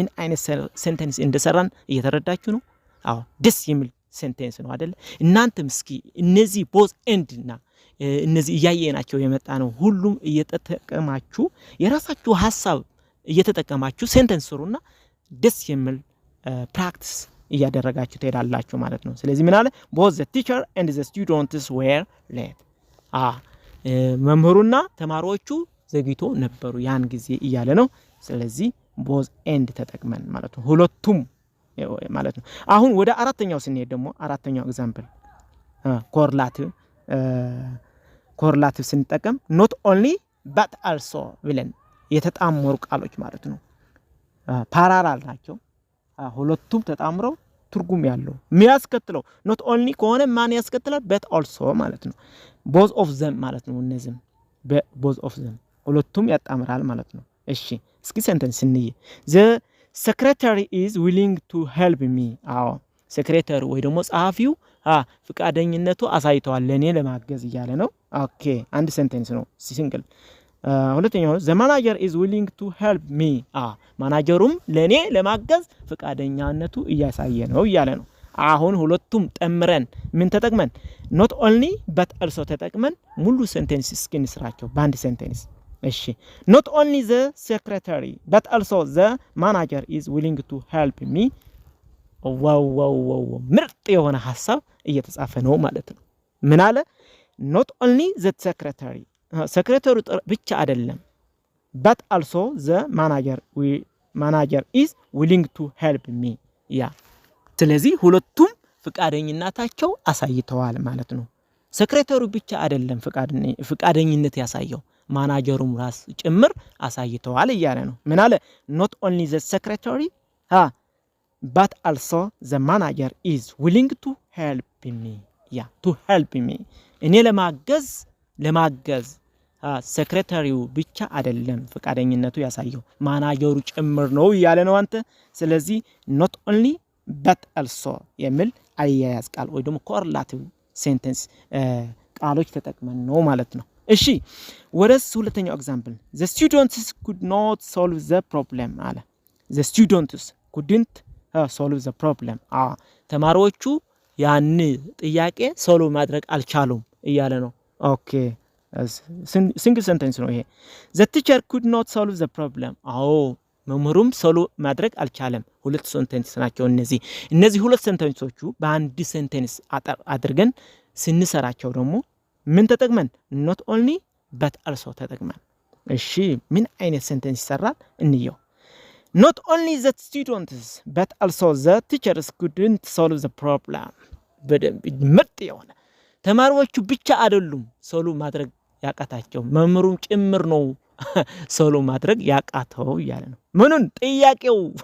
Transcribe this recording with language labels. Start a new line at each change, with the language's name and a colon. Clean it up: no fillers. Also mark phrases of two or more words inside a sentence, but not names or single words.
Amharic: አይነት ሴንቴንስ እንደሰራን እየተረዳችሁ ነው ደስ የሚል ሴንቴንስ ነው አይደል እናንተም እስኪ እነዚህ
English: both and
Amharic: እና እነዚህ እያየናቸው የመጣ ነው ሁሉም እየተጠቀማችሁ የራሳችሁ ሐሳብ እየተጠቀማችሁ ሴንቴንስ ስሩና ደስ የሚል ፕራክቲስ እያደረጋችሁ ትሄዳላችሁ ማለት ነው ስለዚህ ምን አለ
English: both the teacher and the students were late
Amharic: መምህሩና ተማሪዎቹ ዘግይቶ ነበሩ ያን ጊዜ እያለ ነው ስለዚህ
English: both and
Amharic: ተጠቅመን ማለት ነው ሁለቱም ማለት ነው አሁን ወደ አራተኛው ስንሄድ ደግሞ አራተኛው ኤግዛምፕል ኮርላቲቭ ስንጠቀም
English: not only but also
Amharic: ብለን የተጣመሩ ቃሎች ማለት ነው ፓራላል ናቸው ሁለቱም ተጣምረው ትርጉም ያለው የሚያስከትለው
English: not only
Amharic: ከሆነ ማን ያስከትላል
English: but also
Amharic: ማለት ነው
English: both of them
Amharic: ማለት ነው እነዚህም
English: both of
Amharic: them ሁለቱም ያጣምራል ማለት ነው እሺ እስኪ ሴንተንስ እንይ
English: the secretary is willing to help me
Amharic: secretary ወይ ደግሞ ጸሐፊው ፍቃደኝነቱ አሳይቷል ለኔ ለማገዝ ይያለ ነው ኦኬ አንድ ሴንተንስ ነው ሲንግል ሁለተኛው
English: the manager is willing to help me
Amharic: ማናጀሩም ለኔ ለማገዝ ፍቃደኛነቱ እያሳየ ነው ይያለ ነው አሁን ሁለቱም ጠምረን ምን ተጠቅመን
English: not only but also
Amharic: ተጠቅመን ሙሉ ሴንተንስ ስኪን ስራቸው ባንድ ሴንተንስ እሺ
English: not only the secretary but also the manager is willing to help me
Amharic: ዋው ምርጥ የሆነ ሐሳብ እየተጻፈ ነው ማለት ነው ምን አለ
English: not only the secretary secretary
Amharic: ብቻ አይደለም
English: but also the manager is willing to help me
Amharic: ስለዚህ ሁለቱም ፍቃደኝነታቸው አሳይተዋል ማለት ነው secretary ብቻ አይደለም ፍቃደኝነት ያሳየው ማናጀሩም ራስ ጭምር አሳይተዋል ይያለ ነው ምን አለ
English: not only the secretary but also the manager is willing to help me to help me
Amharic: እኔ ለማገዝ ሴክሬታሪው ብቻ አይደለም ፍቃደኝነቱ ያሳየው ማናጀሩ ጭምር ነው ይያለ ነው አንተ ስለዚህ
English: not only but also
Amharic: የሚል አያያዝ ቃል ወይ ደግሞ ኮርላቲቭ ሴንተንስ ቃሎች ተጠቅመን ነው ማለት ነው እሺ ወደስ ሁለተኛው ኤግዛምፕል
English: the students could not solve the problem
Amharic: አለ
English: the students couldn't solve the
Amharic: problem ተማሪዎቹ ያን ጥያቄ ሶልቭ ማድረግ አልቻሉም ይያለ ነው ኦኬ ሲንግል ሴንተንስ ነው ይሄ
English: the teacher could not solve the
Amharic: problem መምህሩም ሶልቭ ማድረግ አልቻለም ሁለት ሴንተንስ ናቸው እነዚህ ሁለት ሴንተንሶቹ በአንድ ሴንተንስ አድርገን ስንሰራቸው ደግሞ ምን ተጠቅመን
English: not only but also
Amharic: ተጠቅመን እሺ ምን አይነት ሴንተንስ ይሰራል እንየው
English: not only the students but also the teachers couldn't solve the problem
Amharic: በደንብ ምርጥ የሆነ ተማሪዎቹ ብቻ አይደሉም ሶልቭ ማድረግ ያቃታቸው መምህሩም ጭምር ነው ሶልቭ ማድረግ ያቃተው ይያለ ነው ምኑን ጥያቄው